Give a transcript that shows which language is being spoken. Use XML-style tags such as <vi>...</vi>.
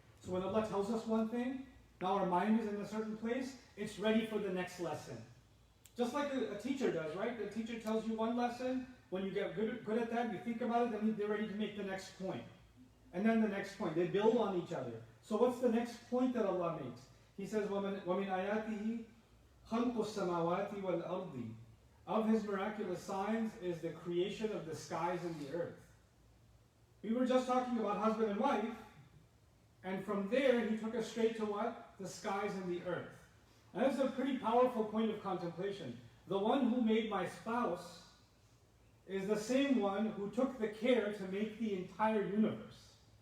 <en>So when Allah tells us one thing, now our mind is in a certain place, it's ready for the next lesson. Just like a teacher does, right? The teacher tells you one lesson, when you get good at that, you think about it, then they're ready to make the next point. And then the next point. They build on each other. So what's the next point that Allah makes? He says,</en> <ar>وَمِنْ آيَاتِهِ خَلْقُ السَّمَاوَاتِ وَالْأَرْضِ.</ar> <en>Of His miraculous signs is the creation of the skies and the earth. We were just talking about husband and wife, and from there He took us straight to what? The skies and the earth. And that's a pretty powerful point of contemplation. The one who made my spouse is the same one who took the care to make the entire universe.</en>